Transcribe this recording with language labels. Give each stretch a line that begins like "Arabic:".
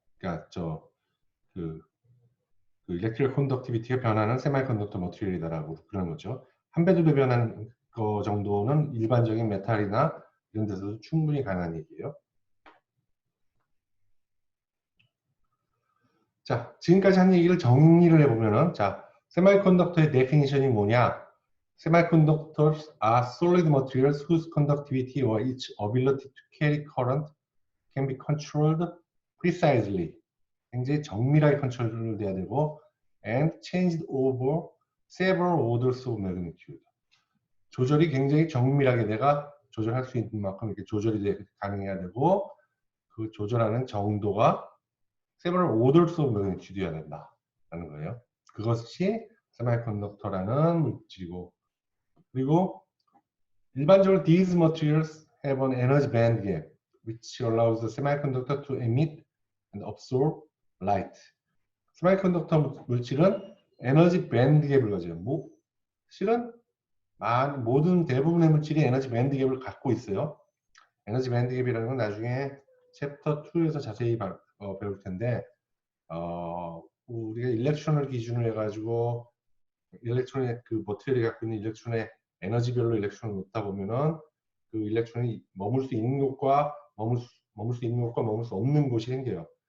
Korean: 그러니까 그 일렉트릭 컨덕티비티가 변하는 세마이컨덕터 머티리얼이다라고 그러는 거죠. 한 배, 두 배 변하는 거 정도는 일반적인 메탈이나 이런 데서도 충분히 가능한 얘기예요. 자, 지금까지 한 얘기를 정리를 해보면은, 자, 세미컨덕터의 데피니션이 뭐냐?
English: Semiconductors are solid materials whose conductivity or its ability to carry current can be controlled precisely.
Korean: 굉장히 정밀하게 컨트롤돼야 되고,
English: and changed over several orders of magnitude.
Korean: 조절이 굉장히 정밀하게 내가 조절할 수 있는 만큼 이렇게 조절이 가능해야 되고, 그 조절하는 정도가
English: several orders of magnitude
Korean: 여야 된다라는 거예요. 그것이 세미컨덕터라는 물질이고, 그리고 일반적으로
English: these materials have an energy band gap which allows the semiconductor to emit and absorb light.
Korean: 세미컨덕터 물질은 에너지 밴드 갭을 가져요. 실은 모든 대부분의 물질이 에너지 밴드 갭을 갖고 있어요. 에너지 밴드 갭이라는 건 나중에 챕터 2에서 자세히 배울 텐데, 우리가 일렉트론을 기준으로 해가지고 일렉트론의 그 머티리얼이 갖고 있는 일렉트론의 에너지별로 일렉트론을 놓다 보면은 그 일렉트론이 머물 수 있는 곳과 머물 수 없는 곳이 생겨요.